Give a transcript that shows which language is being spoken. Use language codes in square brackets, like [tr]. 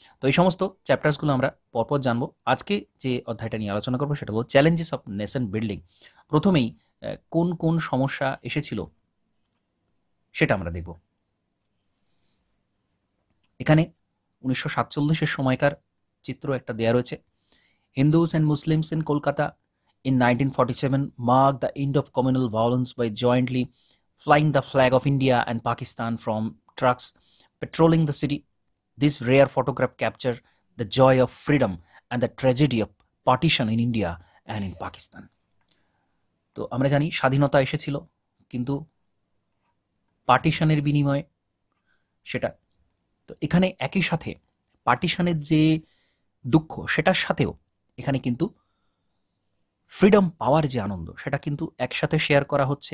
[bn] তো এই সমস্ত চ্যাপ্টার্সগুলো আমরা পরপর জানবো। আজকে যে অধ্যায়টা নিয়ে আলোচনা করবো সেটা হলো চ্যালেঞ্জেস অফ নেশন বিল্ডিং। প্রথমেই কোন কোন সমস্যা এসেছিল সেটা আমরা দেখব। এখানে 1947-এর সময়কার চিত্র একটা দেয়া রয়েছে। [en] Hindus and Muslims in Kolkata in 1947 marked the end of communal violence by jointly flying the flag of India and Pakistan from trucks patrolling the city. This rare photograph captured the joy of freedom and the tragedy of partition in India and in Pakistan. [bn] তো আমরা জানি স্বাধীনতা এসেছিল, কিন্তু পার্টিশনের বিনিময়ে সেটা, তো এখানে একই সাথে পার্টিশনের যে দুঃখ সেটার সাথেও এখানে কিন্তু ফ্রিডম পাওয়ার যে আনন্দ সেটা কিন্তু একসাথে শেয়ার করা হচ্ছে।